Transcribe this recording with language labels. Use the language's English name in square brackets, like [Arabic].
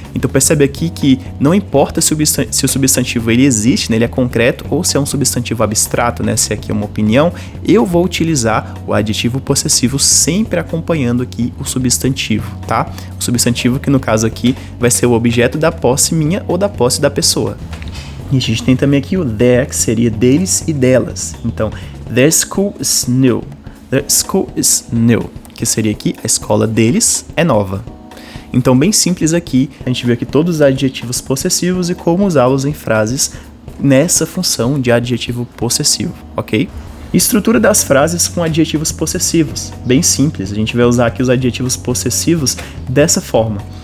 [Portuguese] Então percebe aqui que não importa se o substantivo ele existe, né, ele é concreto, ou se é um substantivo abstrato, né, se aqui é uma opinião, eu vou utilizar o adjetivo possessivo sempre acompanhando aqui o substantivo, tá? O substantivo que no caso aqui vai ser o objeto da posse minha ou da posse da pessoa. E a gente tem também aqui o their, que seria deles e delas. Então, [English] their school is new. The school is new, [Portuguese] que seria aqui a escola deles é nova. Então, bem simples aqui, a gente vê aqui todos os adjetivos possessivos e como usá-los em frases nessa função de adjetivo possessivo, ok? Estrutura das frases com adjetivos possessivos, bem simples, a gente vai usar aqui os adjetivos possessivos dessa forma.